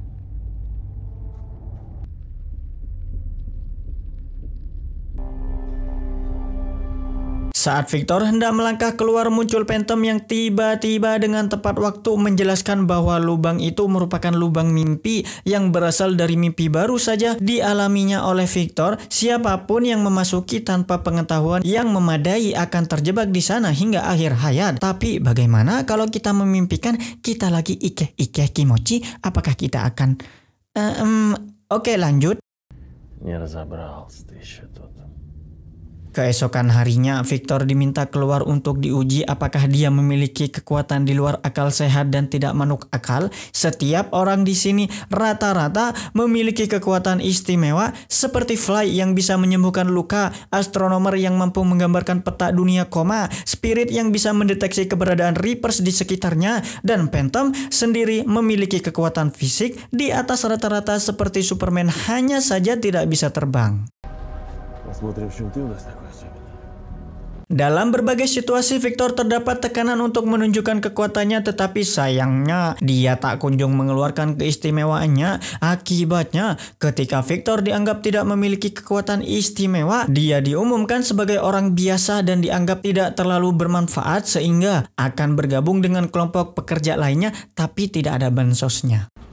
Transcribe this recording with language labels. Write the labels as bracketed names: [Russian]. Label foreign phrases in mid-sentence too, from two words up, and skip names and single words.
[Indonesian] Saat Victor hendak melangkah keluar, muncul Phantom yang tiba-tiba dengan tepat waktu menjelaskan bahwa lubang itu merupakan lubang mimpi yang berasal dari mimpi baru saja dialaminya oleh Victor. Siapapun yang memasuki tanpa pengetahuan yang memadai akan terjebak di sana hingga akhir hayat. Tapi bagaimana kalau kita memimpikan kita lagi [Japanese] ike kimochi? [Indonesian] Apakah kita akan... Oke, lanjut. [Russian] Не разобрался ты еще тут. [Indonesian] Keesokan harinya, Victor diminta keluar untuk diuji apakah dia memiliki kekuatan di luar akal sehat dan tidak manuk akal. Setiap orang di sini rata-rata memiliki kekuatan istimewa seperti Fly yang bisa menyembuhkan luka, astronomer yang mampu menggambarkan peta dunia koma, Spirit yang bisa mendeteksi keberadaan Reapers di sekitarnya, dan Phantom sendiri memiliki kekuatan fisik di atas rata-rata seperti Superman, hanya saja tidak bisa terbang. [Russian] Посмотрим, в чем ты у нас такой особенный. [Indonesian] Dalam berbagai situasi, Victor terdapat tekanan untuk menunjukkan kekuatannya, tetapi sayangnya dia tak kunjung mengeluarkan keistimewaannya. Akibatnya, ketika Victor dianggap tidak memiliki kekuatan istimewa, dia diumumkan sebagai orang biasa dan dianggap tidak terlalu bermanfaat sehingga akan bergabung dengan kelompok pekerja lainnya, tapi tidak ada bansosnya.